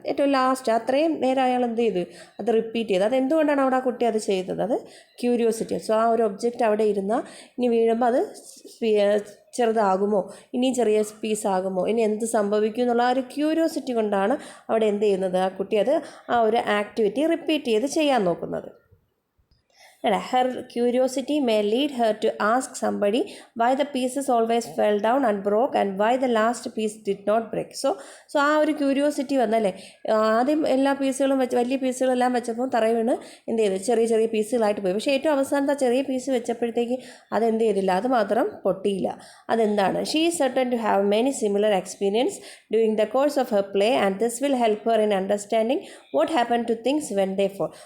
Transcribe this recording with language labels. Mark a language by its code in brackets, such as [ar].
[ml] ഏറ്റവും ലാസ്റ്റ് അത്രയും നേരം അയാൾ എന്ത് ചെയ്തു, അത് റിപ്പീറ്റ് ചെയ്തു. അതെന്തുകൊണ്ടാണ് അവിടെ ആ കുട്ടി അത് ചെയ്തത്, അത് ക്യൂരിയോസിറ്റി. സോ ആ ഒരു ഒബ്ജക്റ്റ് അവിടെ ഇരുന്നാൽ ഇനി വീഴുമ്പോൾ അത് ചെറുതാകുമോ, ഇനിയും ചെറിയ പീസാകുമോ, ഇനി എന്ത് സംഭവിക്കും എന്നുള്ള ആ ഒരു ക്യൂരിയോസിറ്റി കൊണ്ടാണ് അവിടെ എന്ത് ചെയ്യുന്നത്, ആ കുട്ടി ആ ഒരു ആക്ടിവിറ്റി റിപ്പീറ്റ് ചെയ്ത് ചെയ്യാൻ നോക്കുന്നത്. [en] Her curiosity may lead her to ask somebody why the pieces always fell down and broke and why the last piece did not break. [ml] So ആ ഒരു ക്യൂരിയോസിറ്റി വന്നല്ലേ, ആദ്യം എല്ലാ പീസുകളും വലിയ പീസുകളെല്ലാം വെച്ചപ്പോൾ തറയിൽ വീണ് എന്ത് ചെയ്തു, ചെറിയ ചെറിയ പീസുകളായിട്ട് പോയി. പക്ഷേ ഏറ്റവും അവസാനത്തെ ചെറിയ പീസ് വെച്ചപ്പോഴത്തേക്ക് അതെന്ത് ചെയ്തില്ല, അത് മാത്രം പൊട്ടിയില്ല. അതെന്താണ്, [en] She is certain to have many similar experience during the course of her play and this will help her in understanding what happen to things when they fall.